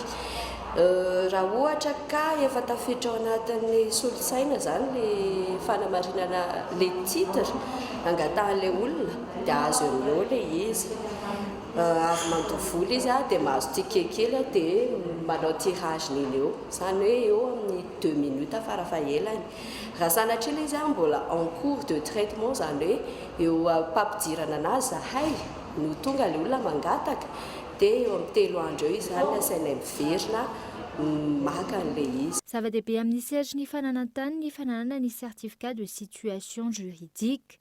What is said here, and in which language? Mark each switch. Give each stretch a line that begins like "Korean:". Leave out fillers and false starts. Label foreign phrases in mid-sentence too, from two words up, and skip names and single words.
Malagasy: Raha ohatra ka efa tafiditra ao anatin'ny solosaina zany le fanamarinana le titre angatahan'ilay olona dia azo eo ilay izy. Avy mandovola izy dia mahazo ticket kely dia manao tirage niny eo, izany hoe eo amin'ny 2 minutes farafahelany. Raha sanatria ilay izy mbola
French: en cours de traitement,
Malagasy: izany hoe eo ampidirana anazy zahay no tonga ilay olona mangataka dia eo amin'ny 3 andro eo izy zany asaina miverina maka an'ilay izy. Zava-dehibe amin'ny sehatry ny fananantany ny fananana ny
French: certificat de situation juridique.